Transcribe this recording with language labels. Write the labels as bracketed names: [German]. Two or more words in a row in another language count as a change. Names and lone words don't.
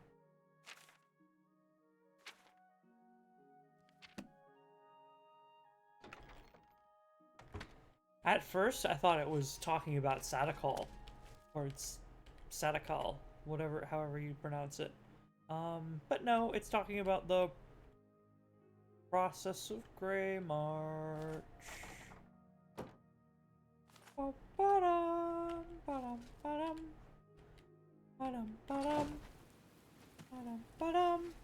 [English] At first, I thought it was talking about Sadakal, or it's Sadakal, whatever, however you pronounce it. But no, it's talking about the process of Grey March. Ba-dum, ba-dum, ba-dum. Ba-dum, ba-dum. Ba-dum, ba-dum.